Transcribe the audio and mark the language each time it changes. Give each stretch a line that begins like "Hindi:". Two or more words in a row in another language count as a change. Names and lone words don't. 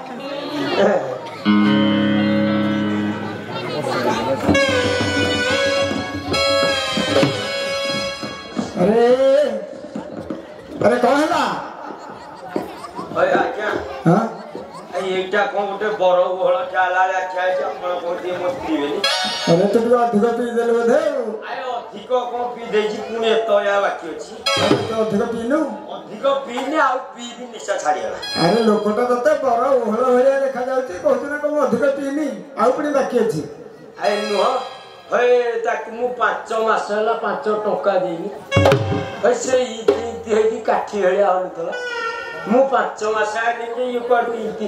Hindi: अरे अरे कौन है ना ओए आजा हां
Odia: ଏଇଟା କଣ ଗୋଟେ ବର ଓହଳ ଚାଲା ଠିଆ ହେଇଛି ଆପଣ କହୁଛି ମୋ ପିଇବେନି
Hindi: अरे तू
Odia: ଟିକେ ଅଧିକ ପିଇଦେଲୁ ବୋଧେ ଆରେ ଅଧିକ କଣ ପିଇ ଦେଇଛି ପୁଣି ଏତ ବାକି ଅଛି ତୁ ଅଧିକ ପିଇଲୁ ଅଧିକ ପିଇନି ଆଉ ପିଇବି ନିଶା ଛାଡ଼ିଗଲା ଆରେ ଲୋକଟା ତତେ ବର ଓହଳ ଭଳିଆ ଦେଖାଯାଉଛି କହୁଛୁ ନା କଣ ଅଧିକ ପିଇନି ଆଉ ପୁଣି ବାକି ଅଛି ଆରେ ନୁହଁ ହେ ତାକୁ ମୁଁ 5 ମାସ ହେଲା 5 ଟଙ୍କା ଦେଇନି ହେ ସେ ହେଇକି କାଠି ଭଳିଆ ହଉନଥିଲା ମୁଁ 5 ମାସ ଆଣିକି ଇଏ କୁଆଡୁ ଇତି